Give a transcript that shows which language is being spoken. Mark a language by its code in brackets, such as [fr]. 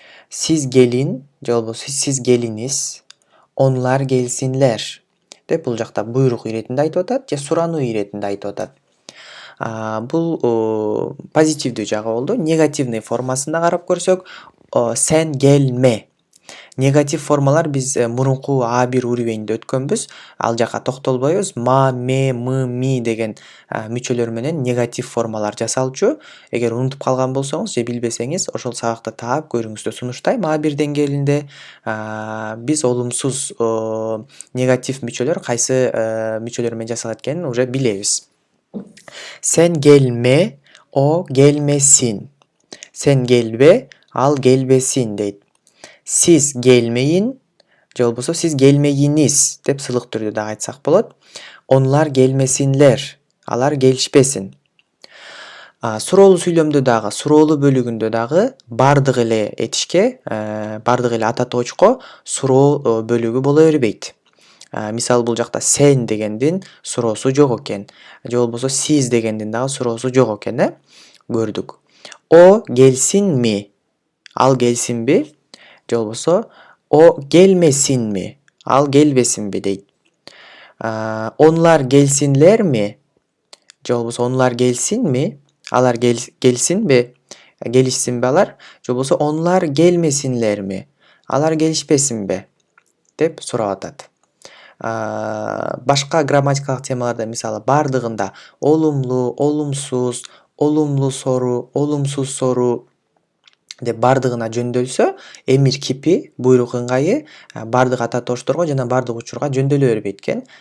[tr] Siz gelin, [ky] же болбосо [tr] siz geliniz, onlar gelsinler. [ky] Деп бул жакта буйрук иретинде айтып атат же сурануу иретинде айтып атат. Бул позитивдүү жагы болду. Негативный формасында карап көрсөк, [tr] sen gelme. [ky] Негатив формалар биз мурунку А1 уровеньде өткөнбүз. Ал жака токтолбойбуз. Ма, ме, мы, ми деген мүчөлөр менен негатив формалар жасалчу. Эгер унутуп калган болсоңуз же билбесеңиз, ошол сабакты таап көрүңүздү сунуштайм. А1 деңгээлинде биз олумсуз негатив мүчөлөр кайсы мүчөлөр менен жасалат экенин уже билебиз. [tr] Sen gelme, o gelmesin. [ky] Sen gelbe, al gelbesin дейт. [tr] Siz gelmeyin, [ky] же болбосо [tr] siz gelmeyiniz [ky] деп сылык түрдө дагы айтсак болот. [tr] Onlar gelmesinler, [ky] алар келишпесин. Суроолуу сүйлөмдө дагы, суроолуу бөлүгүндө дагы бардык эле этишке, бардык эле ата тоочко суроо бөлүгү боло бербейт. Мисалы, бул жакта сен дегендин суроосу жок экен. Же болбосо siz дегендин дагы суроосу жок экен, көрдүк. [tr] O gelsin mi? [ky] Ал келсинби? Же болбосо [tr] o gelmesin mi? [ky] Ал келбесинби дейт. [tr] Onlar gelsinler mi? Же болбосо onlar gelsin mi? [ky] Алар келсинби? Келишсинби алар? Же болбосо [tr] onlar gelmesinler mi? [ky] Алар келишпесинби? деп сурап атат. башка грамматикалык темаларда мисалы бардыгында олумлуу, олумсуз, олумлуу сору, олумсуз сору деп бардыгына жөндөлсө, эмир кипи, буйрук ыңгайы бардык ата тоошторго жана бардык учурга жөндөлө бербейт экен.